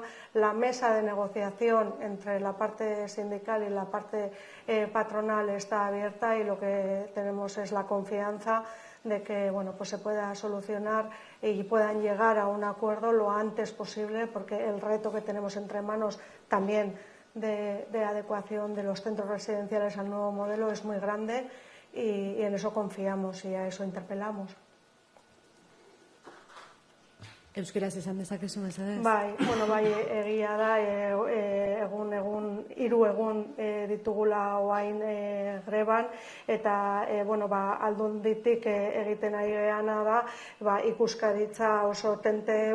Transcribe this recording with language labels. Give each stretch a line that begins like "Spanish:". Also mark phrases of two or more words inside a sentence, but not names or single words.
Spanish: La mesa de negociación entre la parte sindical y la parte patronal está abierta y lo que tenemos es la confianza de que se pueda solucionar y puedan llegar a un acuerdo lo antes posible, porque el reto que tenemos entre manos también de adecuación de los centros residenciales al nuevo modelo es muy grande y en eso confiamos y a eso interpelamos.
Basque: Euskaraz esan dezakezu mesedez? Bai, egia da, hiru egun ditugula oain greban, eta aldunditik egiten ari geana da, ikuskaritza oso tente